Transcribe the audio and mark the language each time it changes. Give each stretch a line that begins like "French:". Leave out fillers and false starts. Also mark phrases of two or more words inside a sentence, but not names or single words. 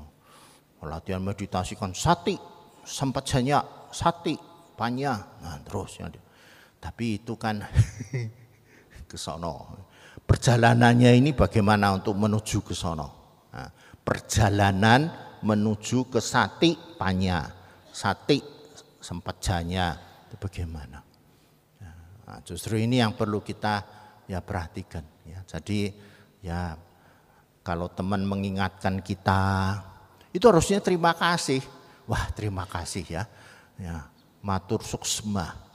Indonesian: Latihan meditasi kan sati, sempat hanya sati, panya, nah terus ya. Tapi itu kan ke sono. Perjalanannya ini bagaimana untuk menuju ke sono? Nah, perjalanan menuju ke
Pali: sati panya, sati sempajanya
Indonesian: itu bagaimana? Nah, justru ini yang perlu kita ya perhatikan. Ya. Jadi ya kalau teman mengingatkan kita itu harusnya terima kasih. Wah terima kasih ya.
Balinese: Matur suksma.